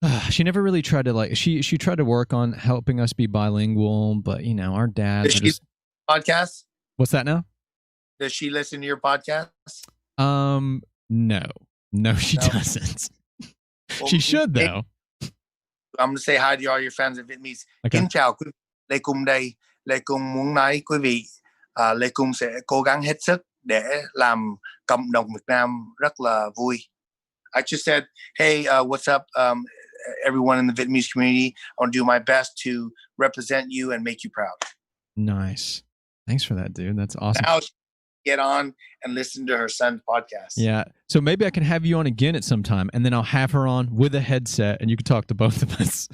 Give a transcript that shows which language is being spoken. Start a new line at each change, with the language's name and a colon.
English: She never really tried to she tried to work on helping us be bilingual, but our dads Does are she just. podcast? What's that now? Does she listen to your podcast? No, she No? doesn't. Well, She should though. I'm gonna say hi to all your fans in Vietnamese. Okay.
Vietnamese: Kính chào quý vị. Lê Cung đây. Lê Cung muốn nói quý vị, Lê Cung sẽ cố gắng hết sức để làm cộng đồng Việt Nam rất là vui.
English: I just said, hey, what's up, everyone in the Vietnamese community? I want to do my best to represent you and make you proud. Nice. Thanks for that, dude. That's awesome. Now get on and listen to her son's podcast. Yeah. So maybe I can have you on again at some time, and then I'll have her on with a headset, and you can talk to both of us.